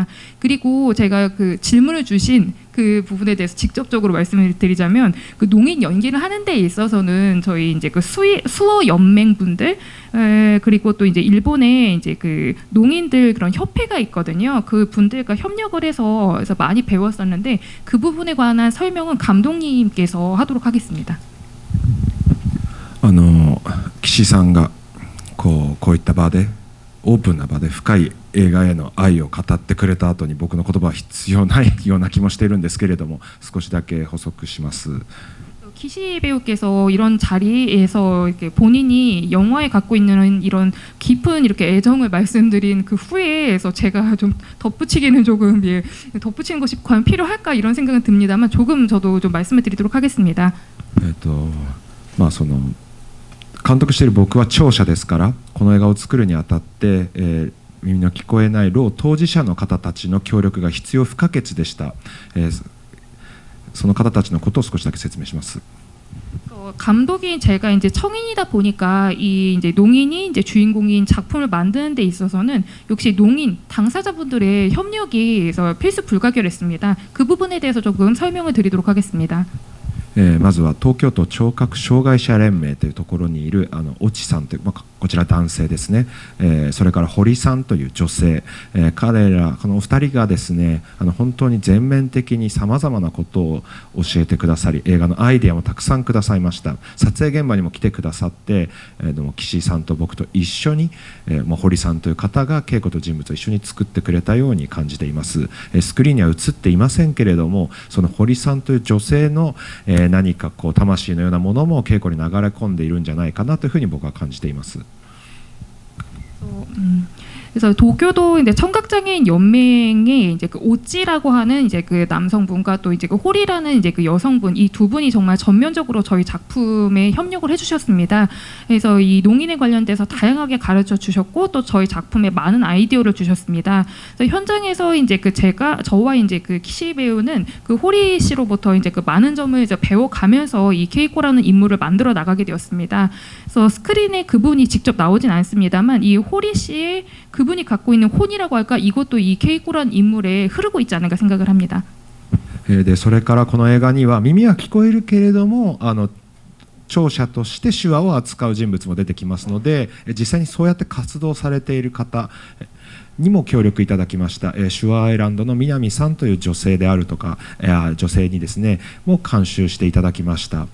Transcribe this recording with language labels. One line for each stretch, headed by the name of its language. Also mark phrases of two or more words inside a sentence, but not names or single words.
Korean: 그리고 제가 그 질문을 주신 그 부분에 대해서 직접적으로 말씀을 드리자면, 그 농인 연기를 하는 데 있어서는 저희 이제 그 수어 연맹분들, 그리고 또 이제 일본에 이제 그 농인들 그런 협회가 있거든요. 그 분들과 협력을 해서 많이 배웠었는데, 그 부분에 관한 설명은 감독님께서 하도록 하겠습니다.
Japanese: 岸さんがこういった場でオープンな場で深い映画への愛を語ってくれた後に、僕の言葉は必要ないような気もしているんですけれども、少しだけ補足します。
Korean: 키시 배우께서 이런 자리에서 이렇게 본인이 영화에 갖고 있는 이런 깊은 이렇게 애정을 말씀드린 그 후에서 제가 좀 덧붙이기는 조금 덧붙이는 것이 과연 필요할까 이런 생각은 듭니다만, 조금 저도 좀 말씀을 드리도록 하겠습니다.
Japanese: その監督している僕は聴者ですから、この映画を作るにあたって、耳の聞こえないろう当事者の方たちの協力が必要不可欠でした。その方たちのことを少しだけ説明します。
Korean: 감독이 제가 이제 청인이다 보니까 이 이제 농인이 이제 주인공인 작품을 만드는 데 있어서는 역시 농인 당사자분들의 협력이 필수 불가결했습니다. 그 부분에 대해서 조금 설명을 드리도록 하겠습니다.
Japanese: まずは東京都聴覚障害者連盟というところにいる越智さんという、こちら男性ですね、それから堀さんという女性、彼らこの2人がですね本当に全面的にさまざまなことを教えてくださり、映画のアイデアもたくさんくださいました。撮影現場にも来てくださって、岸井さんと僕と一緒に、堀さんという方が稽古と人物を一緒に作ってくれたように感じています。スクリーンには映っていませんけれども、その堀さんという女性の、何かこう魂のようなものも稽古に流れ込んでいるんじゃないかなというふうに僕は感じています。
Korean: 그래서 도쿄도 이제 청각장애인 연맹의 이제 그 오찌라고 하는 이제 그 남성분과 또 이제 그 홀이라는 이제 그 여성분, 이 두 분이 정말 전면적으로 저희 작품에 협력을 해주셨습니다. 그래서 이 농인에 관련돼서 다양하게 가르쳐 주셨고 또 저희 작품에 많은 아이디어를 주셨습니다. 그래서 현장에서 이제 그 저와 이제 그 키시 배우는 그 홀이 씨로부터 이제 그 많은 점을 이제 배워가면서 이 케이코라는 인물을 만들어 나가게 되었습니다. 그래서 스크린에 그분이 직접 나오진 않습니다만 이 홀이 씨의 그분이 갖고 있는 혼이라고 할까, 이것도 이 케이코라는 인물에 흐르고 있지 않을까 생각을 합니다.
Japanese: でそれからこの映画には耳は聞こえるけれども聴者として手話を扱う人物も出てきますので、実際にそうやって活動されている方にも協力いただきました。手話アイランドの南さんという女性であるとか、女性にですねも監修していただきました。